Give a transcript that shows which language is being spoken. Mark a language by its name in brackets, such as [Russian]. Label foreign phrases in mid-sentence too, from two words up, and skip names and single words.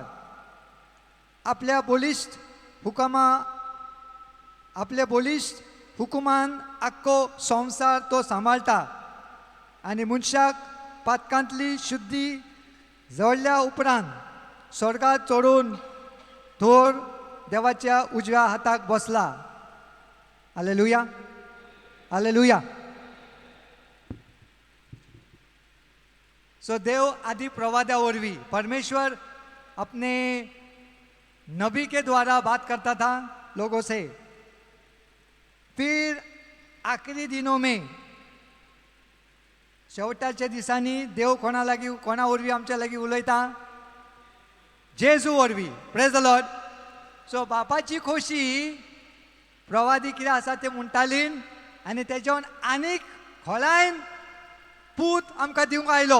[Konkani] आपल्या बोलिश्ट हुकुमान आख्खो संवसार तो सांबाळटा आनी मनशाक पातकांतली शुद्धी जळल्या उपरांत स्वर्गात चडून थोर देवाच्या उजव्या हाताक बसला. हालेलुया, हालेलुया. [Hindi] सो [Konkani] देव आदि प्रवादा वरवीं [Hindi] परमेश्वर अपने नबी के द्वारा बात करता था लोगों से. फिर आखरी दिनों में [Konkani] शेवटाच्या दिसांनी देव कोणा वरवीं आमच्या लागीं उलयता? जेजू वरवीं. [English] praise the Lord. [Konkani] सो बापाची खोशी प्रवादी कितें आसा तें म्हणटालीं आनी तेच्यावन आनीक खोलायन पूत आमकां दिवंक आयलो.